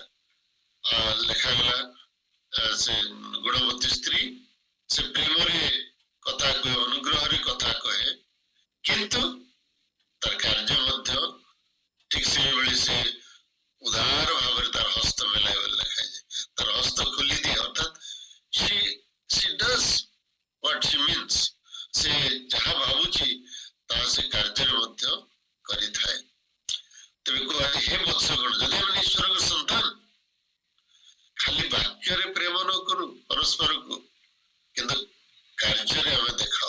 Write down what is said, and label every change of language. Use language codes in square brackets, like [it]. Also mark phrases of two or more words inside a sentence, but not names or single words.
[or] ଲେଖାଗଲା ସେ ଗୁଣବତୀ ସ୍ତ୍ରୀ, ସେ ପ୍ରେମରେ କଥା କହେ, ଅନୁଗ୍ରହରେ କଥା କହେ, କିନ୍ତୁ ତାର କାର୍ଯ୍ୟ ମଧ୍ୟ ଠିକ ସେଇଭଳି ସେ ଉଦାର ଭାବରେ ତାର ହସ୍ତ ମେଲାଏ ବୋଲି ଲେଖାଯାଇଛି। ତାର ହସ୍ତ ଖୋଲିଦିଏ, ଅର୍ଥାତ୍ [en] she does what she means। [or] ସେ ଯାହା ଭାବୁଛି ତାହା ସେ କାର୍ଯ୍ୟରେ ମଧ୍ୟ କରିଥାଏ। ତେବେ କୁହାଯାଏ, ହେ ବତ୍ସଗଣ, ଯଦି ଆମେ ଈଶ୍ୱରଙ୍କ ସନ୍ତାନ, ଖାଲି ବାକ୍ୟ ବାକ୍ୟରେ ପ୍ରେମ ନ କରୁ ପରସ୍ପରକୁ, କିନ୍ତୁ କାର୍ଯ୍ୟରେ ଆମେ ଦେଖାଉ।